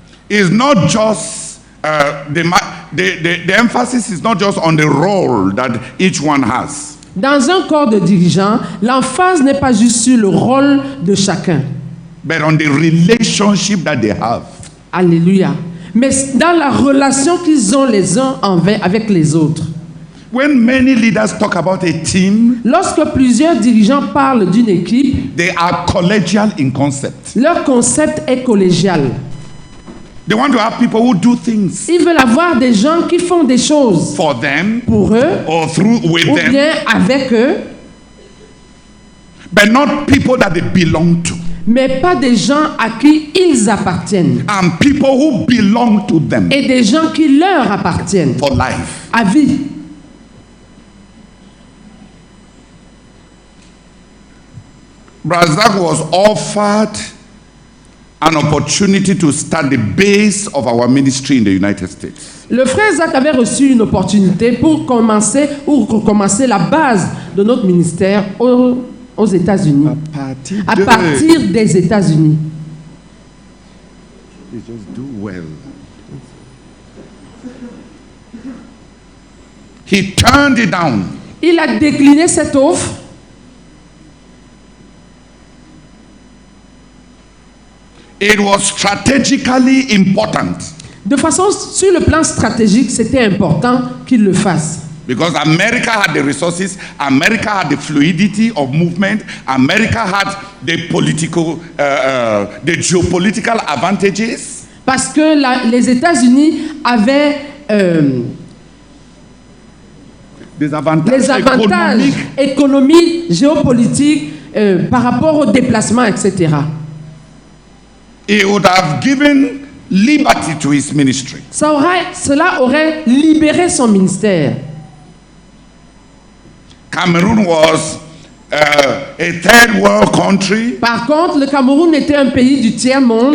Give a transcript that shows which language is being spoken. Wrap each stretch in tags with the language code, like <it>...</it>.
<en>is not just the emphasis is not just on the role that each one has.</en> <fr>Dans un corps de dirigeants, l'emphase n'est pas juste sur le rôle de chacun.</fr> <en>But on the relationship that they have. Alléluia.</en> <fr>Mais dans la relation qu'ils ont les uns avec les autres.</fr> <en>When many leaders talk about a team,</en> <fr>lorsque plusieurs dirigeants parlent d'une équipe,</fr> <en>they are collegial in concept.</en> <fr>Leur concept est collégial.</fr> <en>They want to have people who do things.</en> <fr>Ils veulent avoir des gens qui font des choses</fr> <en>for them,</en> <fr>pour eux,</fr> <en>or with</en> <fr>ou</fr> <en>them,</en> <fr>bien avec eux,</fr> <en>but not people that they belong to.</en> <fr>Mais pas des gens à qui ils appartiennent.</fr> <en>And people who belong to them.</en> <fr>Et des gens qui leur appartiennent.</fr> <en>For life.</en> <fr>À vie.</fr> <en>Brazak was offered an opportunity to start the base of our ministry in the United States.</en> <fr>Le frère Zach avait reçu une opportunité pour commencer la base de notre ministère aux États-Unis. À partir des États-Unis.</fr> <en>Just do well. He turned it down.</en> <fr>Il a décliné cette offre.</fr> <en>It was strategically important.</en> <fr>De façon, sur le plan stratégique, c'était important qu'il le fasse.</fr> <en>Because America had the resources, America had the fluidity of movement, America had the political, the geopolitical advantages.</en> <fr>Parce que les États-Unis avaient des avantages économiques, géopolitiques par rapport au déplacement, etc.</fr> <en>He would have given liberty to his ministry.</en> <fr>Cela aurait libéré son ministère.</fr> <en>Cameroon was a third world country,</en> <fr>Par contre, le Cameroun était un pays du tiers-monde,</fr>